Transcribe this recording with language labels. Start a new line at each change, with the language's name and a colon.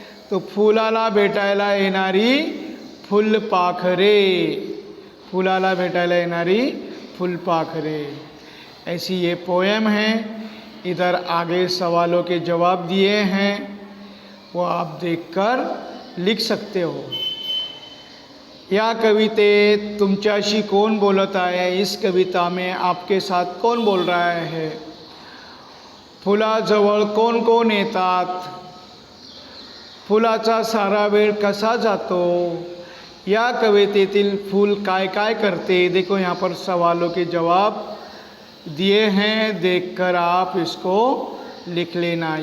Marathi: तो फुलाला भेटायला येणारी फुलपाखरे, फुलाला भेटायला येणारी फुलपाखरे।
Hindi: ऐसी ये पोएम है। इधर आगे सवालों के जवाब दिए हैं, वो आप देखकर लिख सकते हो।
Marathi: या कवितेत तुमच्याशी कोण बोलत आहे?
Hindi: इस कविता में आपके साथ कौन बोल रहा है?
Marathi: फुलाजवळ कोण कोण येतात? फुलाचा सारा वेळ कसा जातो? या कवितेतील फूल काय काय करते?
Hindi: देखो यहाँ पर सवालों के जवाब दिए हैं, देखकर आप इसको लिख लेना।